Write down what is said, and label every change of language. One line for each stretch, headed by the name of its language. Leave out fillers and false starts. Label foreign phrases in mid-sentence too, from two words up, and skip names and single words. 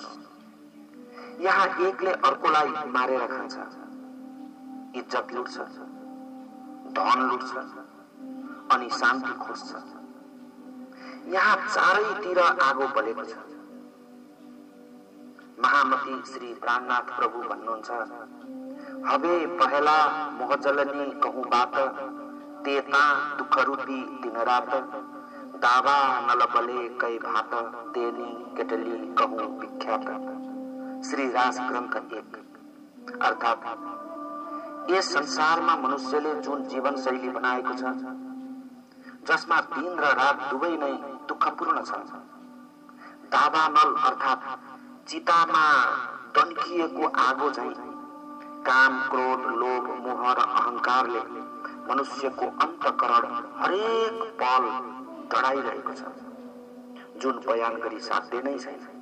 Nepali: यहाँ एकले अर्कोलाई मारेर खान्छ, इज्जत लुट्छ, धन लुट्छ अनि शान्ति खोज्छ। यहाँ चारैतिर आगो बलेको छ। महामती श्री प्राणनाथ प्रभु भन्नुहुन्छ,
Gujarati: હવે પહેલા મોહજલની કહું બાત, તેતા દુખ રૂપી દિન રાત, દાવા નલ બલે કઈ ભાત, તેની કેટલી કહું વિખ્યાત।
Nepali: श्री रास ग्रंथ 1। अर्थात यस संसारमा मनुष्यले जुन जीवन शैली बनाएको छ, जसमा दिन र रात दुवै नै दुःखपूर्ण छ। दावानल अर्थात चितामा दन्किएको आगो झैं काम, क्रोध, लोभ, मोह र अहंकारले मनुष्यको अन्तःकरण हरेक पल डढाइरहेको छ, जुन बयान गरी साध्य नै छैन।